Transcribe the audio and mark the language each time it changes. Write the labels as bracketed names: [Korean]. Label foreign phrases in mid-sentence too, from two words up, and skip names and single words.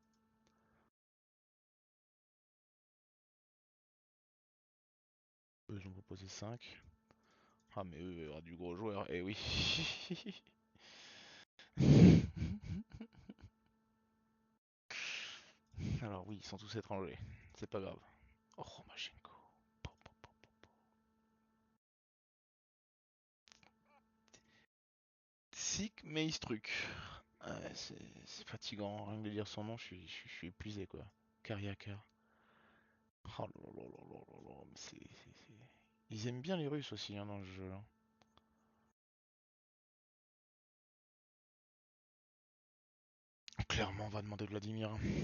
[French] Eux, ils ont proposé 5. Ah, mais eux, il y aura du gros joueur. Eh oui. Alors oui, ils sont tous étrangers. C'est pas grave. Oh, Romachenko. Po, po, po, po, po. Sik Meistruk. Ah ouais, c'est fatigant. Rien que de dire son nom, je suis épuisé, quoi. Kariaka. Oh là là là là là là. Mais ils aiment bien les Russes aussi, hein, dans le jeu, hein. Clairement, on va demander Vladimir.